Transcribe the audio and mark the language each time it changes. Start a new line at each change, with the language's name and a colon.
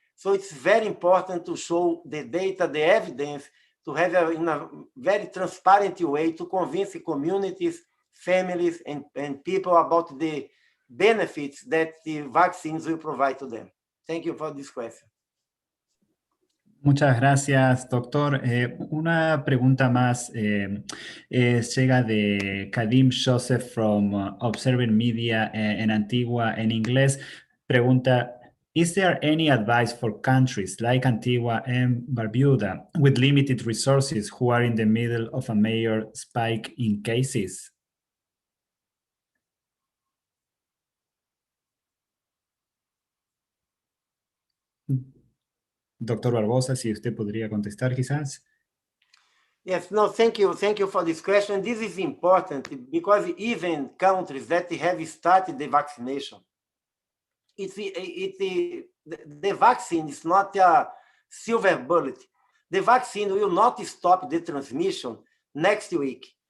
English: So it's very important to show the data, the evidence, to have in a very transparent way to convince the communities, families, and people about the benefits that the vaccines will provide to them. Thank you for this question.
Spanish: Muchas gracias, doctor. Una pregunta más llega de Kadim Joseph from Observing Media en Antigua en inglés.
English: Pregunta, is there any advice for countries like Antigua and Barbuda with limited resources who are in the middle of a major spike in cases?
Spanish: Doctor Barbosa, si usted podría contestar quizás.
English: Yes, no, thank you. Thank you for this question. This is important because even countries that have started the vaccination, the vaccine is not a silver bullet. The vaccine will not stop the transmission next week.